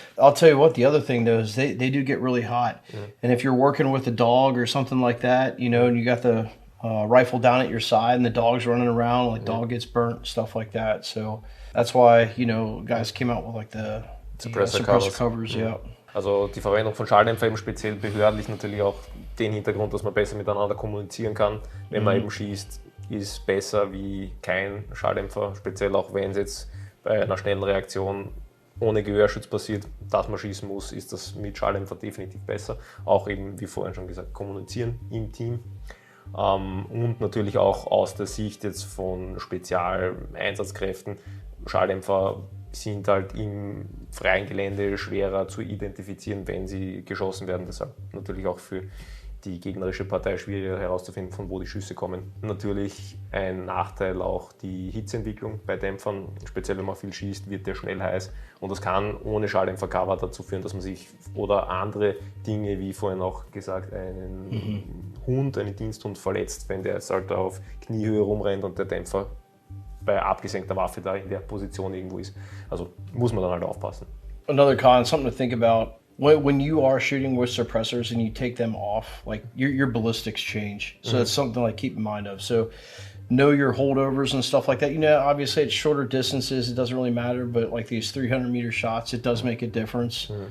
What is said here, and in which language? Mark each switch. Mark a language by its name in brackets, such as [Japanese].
[English] I'll tell you what, the other thing, though, is they do get really hot. And if you're working with a dog or something like that, and you got the rifle down at your side and the dog's running around, dog gets burnt, stuff like that. So that's why, guys came out with the suppressor covers. Yeah. [German] Also die Verwendung von Schalldämpfer eben speziell behördlich natürlich auch den Hintergrund, dass man besser miteinander kommunizieren kann. Wenn man eben schießt, ist besser wie kein Schalldämpfer, speziell auch wenn es jetzt bei einer schnellen Reaktion ohne Gehörschutz passiert, dass man schießen muss, ist das mit Schalldämpfer definitiv besser. Auch eben, wie vorhin schon gesagt, kommunizieren im Team. Und natürlich auch aus der Sicht jetzt von Spezialeinsatzkräften, Schalldämpfer sind halt im freien Gelände schwerer zu identifizieren, wenn sie geschossen werden. Deshalb natürlich auch für die gegnerische Partei schwieriger herauszufinden, von wo die Schüsse kommen. Natürlich ein Nachteil auch die Hitzeentwicklung bei Dämpfern. Speziell wenn man viel schießt, wird der schnell heiß. Und das kann ohne Schalldämpfercover dazu führen, dass man sich oder andere Dinge, wie vorhin auch gesagt, einen Hund, einen Diensthund verletzt, wenn der jetzt halt auf Kniehöhe rumrennt und der Dämpfer bei abgesenkter Waffe da in der Position irgendwo ist. Also muss man dann halt aufpassen. [English] Another con, something to think about, when you are shooting with suppressors and you take them off, your ballistics change. So that's something to keep in mind of. So know your holdovers and stuff like that. Obviously at shorter distances, it doesn't really matter, but these 300-meter shots, it does make a difference.